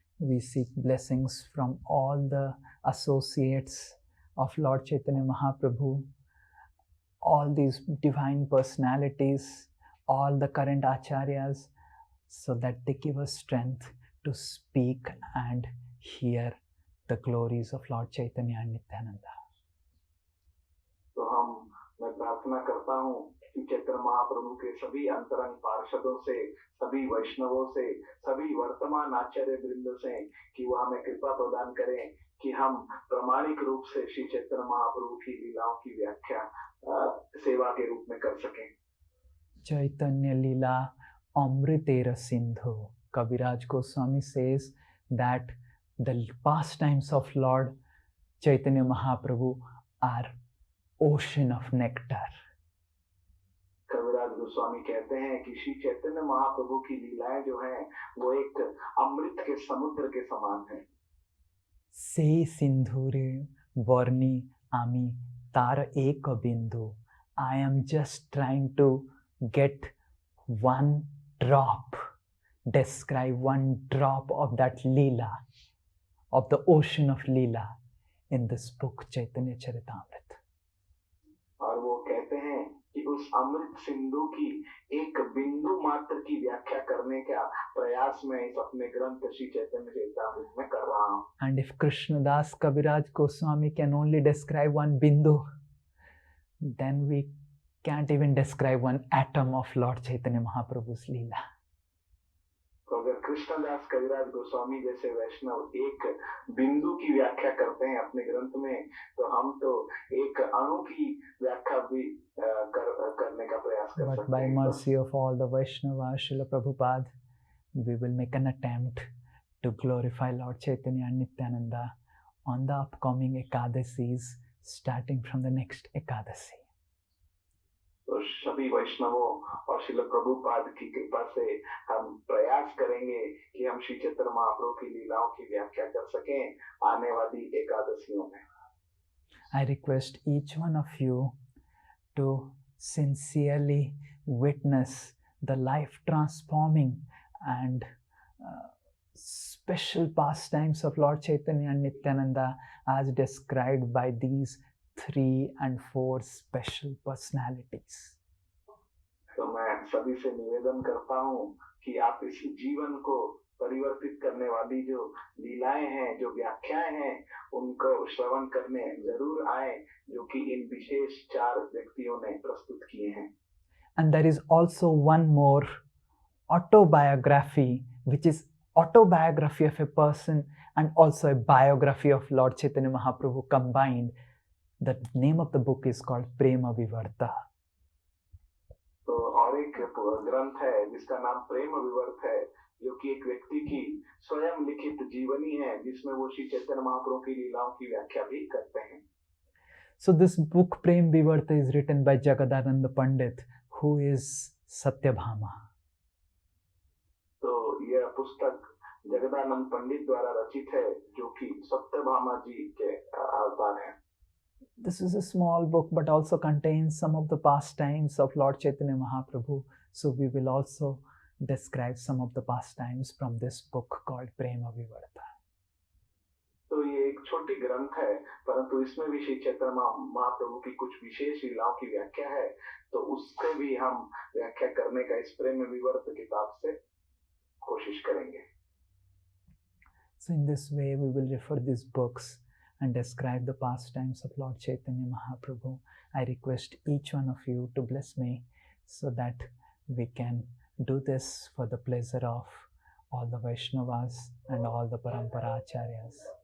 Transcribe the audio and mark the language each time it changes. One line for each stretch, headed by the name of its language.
English: We seek blessings from all the associates of Lord Chaitanya Mahaprabhu, all these divine personalities, all the current acharyas, so that they give us strength to speak and hear the glories of Lord Chaitanya and Nityananda.
Hindi: तो मैं प्रार्थना करता हूँ कि चैतन्य महाप्रभु के सभी अंतरंग पार्षदों से, सभी वैष्णवों से, सभी वर्तमान आचार्य वृंद से कि वो हमें कृपा प्रदान करें कि हम प्रामाणिक रूप से श्री चैतन्य महाप्रभु की लीलाओं की व्याख्या सेवा के रूप में कर सकें.
Bangla: Chaitanya Leela Amritera Sindhu.
English: Kaviraj Goswami says that the pastimes of Lord Chaitanya Mahaprabhu are ocean of nectar.
Hindi: कविराज गोस्वामी कहते हैं कि श्री चैतन्य महाप्रभु की लीलाएं जो हैं वो एक अमृत के समुद्र के समान हैं.
Bangla: Sei Sindhure Varni Ami Tar Ek Bindu.
English: I am just trying to get one drop, describe one drop of that Leela, of the ocean of Leela in this book Chaitanya Charitamrita.
Hindi: और वो कहते हैं कि उस अमृत सिंधु की एक बिंदु मात्र की व्याख्या करने का प्रयास मैं इस अपने ग्रंथ श्री चैतन्य चरितामृत में कर रहा हूँ.
English: And if Krishnadas Kaviraj Goswami can only describe one bindu, then we can't even describe one atom of Lord Chaitanya Mahaprabhu's Leela.
Hindi: तो अगर कृष्णदास कविराज गोस्वामी जैसे वैष्णव एक बिंदु की व्याख्या करते हैं अपने ग्रंथ में, तो हम तो एक अणु की व्याख्या भी करने का प्रयास कर सकते हैं.
English: But by mercy of all the Vaishnavas, Srila Prabhupada, we will make an attempt to glorify Lord Chaitanya and Nityananda on the upcoming Ekadasis, starting from the next Ekadasi.
Hindi: तो सभी वैष्णवों और श्रील प्रभुपाद की कृपा से हम प्रयास करेंगे कि हम श्री चैतन्य महाप्रभु की लीलाओं की व्याख्या कर सकें आने वाली एकादशियों में.
English: I request each one of you to sincerely witness the life transforming and special pastimes of Lord Chaitanya and Nityananda as described by these 3 and 4 special personalities.
Hindi: तो मैं सभी से निवेदन करता हूँ कि आप इस जीवन को परिवर्तित करने वाली जो लीलाएं हैं, जो व्याख्याएं हैं, उनको श्रवण करने जरूर आए, जो कि इन विशेष 4 व्यक्तियों ने प्रस्तुत किए हैं.
English: And there is also one more autobiography, which is autobiography of a person and also a biography of Lord Chaitanya Mahaprabhu combined. The name of the book is called Prema Vivarta.
Hindi: तो और एक ग्रंथ है जिसका नाम प्रेम विवर्त है. जो कि एक व्यक्ति की स्वयं लिखित जीवनी है, जिसमें वो श्री चैतन्य महाप्रभु की लीलाओं की व्याख्या भी करते हैं।
English: So this book Prem Vivarta is written by Jagadananda Pandit, who is Satyabhama.
Hindi: तो यह पुस्तक जगदानंद पंडित द्वारा रचित है, जो कि सत्यभामा जी के अवतार हैं।
English: This is a small book, but also contains some of the pastimes of Lord Chaitanya Mahaprabhu. So we will also describe some of the pastimes from this book called Prema Vivarta.
Hindi: तो ये एक छोटी ग्रंथ है, परंतु इसमें भी श्री चैतन्य महाप्रभु की कुछ विशेष लीलाओं की व्याख्या है, तो उससे भी हम व्याख्या करने का इस प्रेम विवर्त किताब से कोशिश करेंगे।
English: So in this way we will refer these books and describe the pastimes of Lord Chaitanya Mahaprabhu. I request each one of you to bless me so that we can do this for the pleasure of all the Vaishnavas and all the Parampara Acharyas.